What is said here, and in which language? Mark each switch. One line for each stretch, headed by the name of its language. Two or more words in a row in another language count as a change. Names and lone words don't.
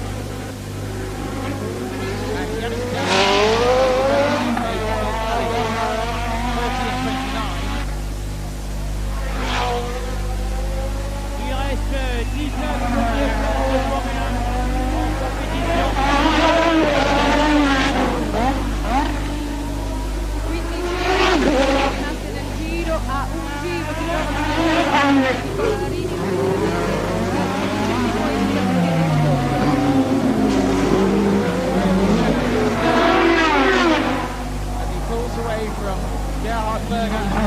French: Il reste 19 premières places de Formule 1 en compétition.
Italian: Nel giro a un giro di
English: As he pulls away from Gerhard Berger.